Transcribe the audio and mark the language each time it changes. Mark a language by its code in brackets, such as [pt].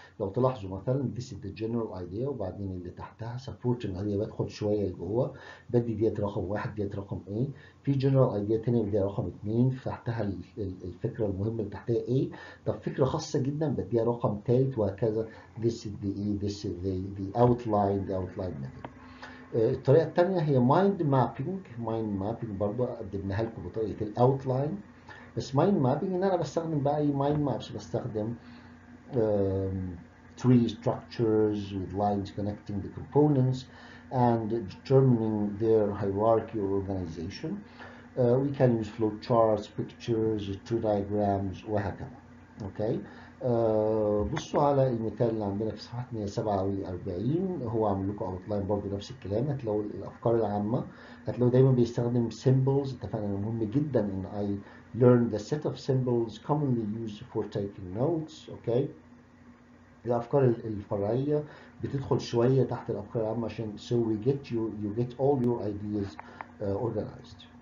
[ar] لو تلاحظوا مثلا [en] this is the general idea، [ar] وبعدين اللي تحتها [en] supporting idea [ar] بدخل شويه لجوه، بدي ديت رقم واحد، ديت رقم ايه، في general idea تاني بديها رقم اتنين، تحتها الفكره المهمه اللي تحتها ايه، طب فكره خاصه جدا بديها رقم تالت، وهكذا. [en] this is the ايه، this is the outline method. [ar] الطريقه الثانيه هي mind mapping برضه قدمناها لكم بطريقه الاوتلاين. بس مايند مابينج ان انا بستخدم بقى اي مايند مابس، بستخدم [en] tree structures with lines connecting the components and determining their hierarchy or organization. We can use flow charts, pictures, tree diagrams [ar] وهكذا. اوكي. بصوا على المثال اللي عندنا في صفحة 147، هو عامل لكم اوتلاين برضه نفس الكلام. هتلاقوا الافكار العامة، هتلاقوا دايما بيستخدم symbols. اتفقنا انه مهم جدا ان [en] I learn the set of symbols commonly used for taking notes. [ar] اوكي. الافكار الفرعية بتدخل شوية تحت الافكار العامة عشان [en] so you get all your ideas organized.